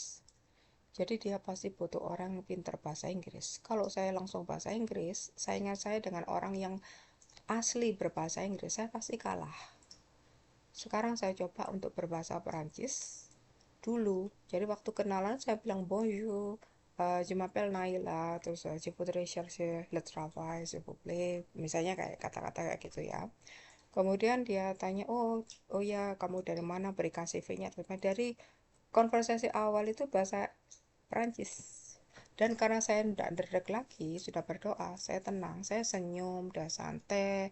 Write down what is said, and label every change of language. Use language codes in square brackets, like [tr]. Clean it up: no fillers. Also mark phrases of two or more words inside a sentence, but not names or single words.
[id] Jadi dia pasti butuh orang yang pintar bahasa Inggris. Kalau saya langsung bahasa Inggris, saingan saya dengan orang yang asli berbahasa Inggris, saya pasti kalah. Sekarang saya coba untuk berbahasa Perancis dulu. Jadi waktu kenalan saya bilang [fr] bonjour, je m'appelle Naila, [id] terus [fr] je voudrais chercher le travail, s'il vous plaît. [id] Misalnya kayak kata-kata kayak gitu ya. Kemudian dia tanya, oh ya, kamu dari mana, berikan CV-nya. Dari konversasi awal itu bahasa Perancis. Dan karena saya tidak derdek lagi, sudah berdoa, saya tenang, saya senyum, udah santai.